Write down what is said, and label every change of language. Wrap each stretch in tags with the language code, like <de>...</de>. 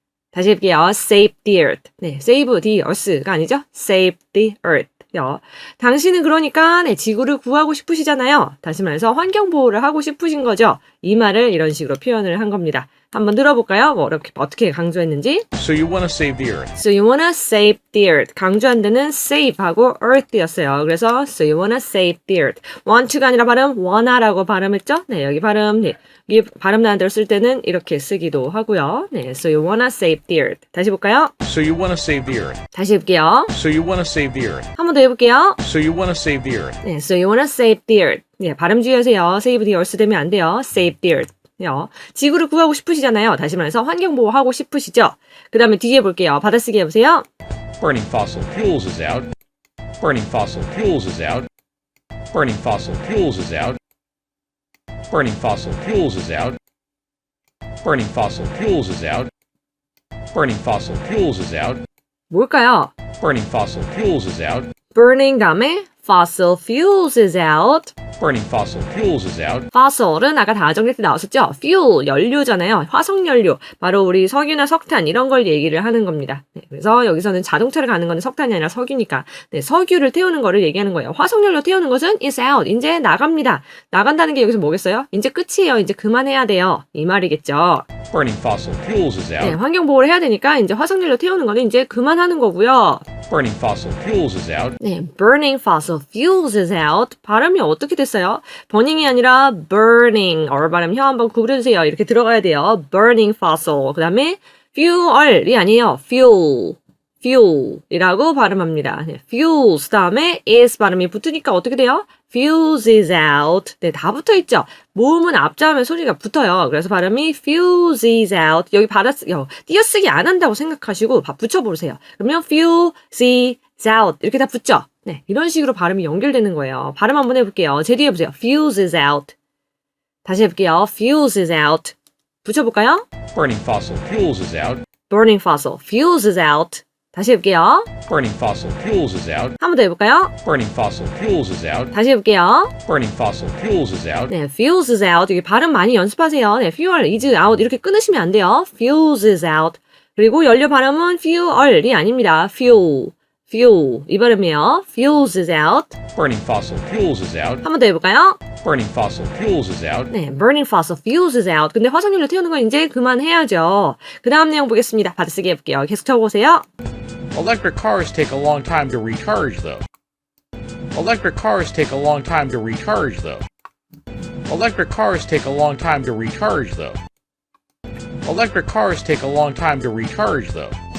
<ko>다시 해볼게요.</ko> <en>save the earth.</en> <ko>네, save the earth가 아니죠. save the earth. 당신은 그러니까 네, 지구를 구하고 싶으시잖아요. 다시 말해서 환경 보호를 하고 싶으신 거죠. 이 말을 이런 식으로 표현을 한 겁니다. 한번 들어볼까요? 뭐 이렇게 어떻게 강조했는지.</ko> <en>So you want to save the earth. So you wanna save the earth.</en> <ko>강조한 데는 save하고 earth였어요.</ko> <en>그래서 so you wanna save the earth.</en> <ko>want to가 아니라 발음 wanna라고 발음했죠? 네, 여기 발음, 네, 여기 발음 나는 대로 쓸 때는 이렇게 쓰기도 하고요.</ko> <en>네, so you wanna save the earth.</en> <ko>다시 볼까요?</ko> <en>So you want to save the earth.</en> <ko>다시 해볼게요.</ko> <en>So you want to save the earth.</en> <ko>한 번 더 해볼게요.</ko> <en>So you want to save the earth. 네, so you wanna save the earth. 네,</en> <ko>발음 주의하세요.</ko> <en>save the earth</en> <ko>되면 안 돼요.</ko> <en>save the earth.</en> <ko>지구를 구하고 싶으시잖아요. 다시 말해서 환경 보호하고 싶으시죠? 그 다음에 뒤에 볼게요. 받아쓰기 해보세요.</ko> <en>Burning fossil fuels is out. Burning fossil fuels is out. Burning fossil fuels is out. Burning fossil fuels is out. Burning fossil fuels is out. Burning fossil fuels is out.</en> <ko>뭘까요?</ko> <en>Burning fossil fuels is out. burning 다음에 fossil fuels is out. Burning fossil fuels is out.</en> <ko>fossil은 아까 다 정리 때 나왔었죠? fuel, 연료잖아요. 화석연료. 바로 우리 석유나 석탄 이런 걸 얘기를 하는 겁니다. 네, 그래서 여기서는 자동차를 가는 건 석탄이 아니라 석유니까 네, 석유를 태우는 거를 얘기하는 거예요. 화석연료 태우는 것은</ko> <en>is out.</en> <ko>이제 나갑니다. 나간다는 게 여기서 뭐겠어요? 이제 끝이에요. 이제 그만해야 돼요. 이 말이겠죠.</ko> <en>Burning fossil fuels is out.</en> <ko>네, 환경 보호를 해야 되니까 이제 화석연료 태우는 거는 이제 그만하는 거고요.</ko> <en>Burning fossil fuels is out. 네, burning fossil fuels is out.</en> <ko>발음이 어떻게 됐어요? burning이 아니라 burning. 발음 혀 한번 구부려주세요. 이렇게 들어가야 돼요.</ko> <en>burning fossil.</en> <ko>그 다음에 fuel이 아니에요. fuel이라고 발음합니다. 네, fuels 다음에 is 발음이 붙으니까 어떻게 돼요?</ko> <en>fuels is out.</en> <ko>네, 다 붙어있죠? 모음은 앞자음에 소리가 붙어요.</ko> <en>그래서 발음이 fuels is out.</en> <ko>여기 띄어쓰기 안 한다고 생각하시고 붙여보세요.</ko> <en>그러면 fuels is out.</en> <ko>이렇게 다 붙죠? 네, 이런 식으로 발음이 연결되는 거예요. 발음 한번 해볼게요. 제 뒤에 해보세요.</ko> <en>fuels is out.</en> <ko>다시 해볼게요.</ko> <en>fuels is out.</en> <ko>붙여볼까요?</ko> <en>Burning fossil fuels is out. burning fossil fuels is out.</en> <ko>다시 해볼게요.</ko> <en>Burning fossil fuels is out.</en> <ko>한 번 더 해볼까요?</ko> <en>Burning fossil fuels is out.</en> <ko>다시 해볼게요.</ko> <en>Burning fossil fuels is out. 네, fuels is out.</en> <ko>여기 발음 많이 연습하세요.</ko> <en>네, fuel is out.</en> <ko>이렇게 끊으시면 안 돼요.</ko> <en>fuels is out.</en> <ko>그리고 연료 발음은 fuel이 아닙니다.</ko> <en>fuel.</en> <ko>이 발음이에요.</ko> <en>fuels is out. Burning fossil fuels is out.</en> <ko>한 번 더 해볼까요?</ko> <en>Burning fossil fuels is out. 네, burning fossil fuels is out.</en> <ko>근데 화석연료 태우는 건 이제 그만해야죠. 그 다음 내용 보겠습니다. 받아쓰기 해볼게요. 계속 쳐보세요.</ko> <en>Electric cars take a long time to recharge, though. Electric cars take a long time to recharge, though. Electric cars take a long time to recharge, though. Electric cars take a long time to recharge, though.</en>